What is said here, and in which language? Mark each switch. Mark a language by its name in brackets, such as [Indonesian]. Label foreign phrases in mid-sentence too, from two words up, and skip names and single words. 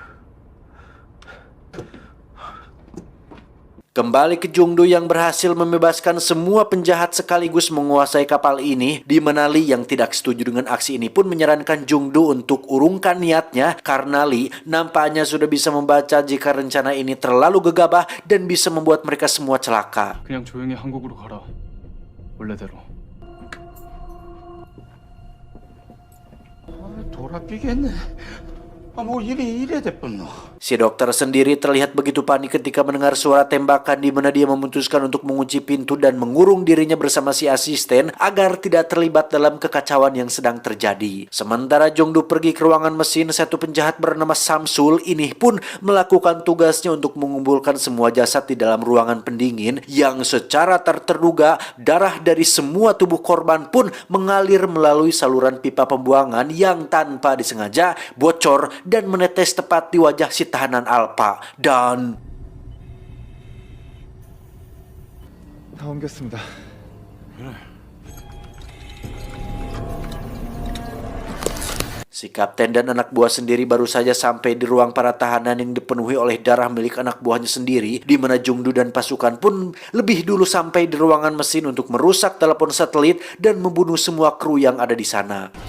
[Indonesian] Kembali ke Jungdu yang berhasil membebaskan semua penjahat sekaligus menguasai kapal ini, di mana Lee yang tidak setuju dengan aksi ini pun menyarankan Jungdu untuk urungkan niatnya karena Lee nampaknya sudah bisa membaca jika rencana ini terlalu gegabah dan bisa membuat mereka semua celaka. [Korean] 그냥 조용히 한국으로 가라. 원래대로. 돌아삐겠네. 뭐 일이 이래 됐뻔노. [Indonesian] Si dokter sendiri terlihat begitu panik ketika mendengar suara tembakan, di mana dia memutuskan untuk mengunci pintu dan mengurung dirinya bersama si asisten agar tidak terlibat dalam kekacauan yang sedang terjadi. Sementara Jongdu pergi ke ruangan mesin, satu penjahat bernama Samsul ini pun melakukan tugasnya untuk mengumpulkan semua jasad di dalam ruangan pendingin yang secara terduga darah dari semua tubuh korban pun mengalir melalui saluran pipa pembuangan yang tanpa disengaja bocor dan menetes tepat di wajah si tahanan Alpa. Dan [Korean] 다 옮겼습니다. [Indonesian] si kapten dan anak buah sendiri baru saja sampai di ruang para tahanan yang dipenuhi oleh darah milik anak buahnya sendiri, di mana Jungdu dan pasukan pun lebih dulu sampai di ruangan mesin untuk merusak telepon satelit dan membunuh semua kru yang ada di sana.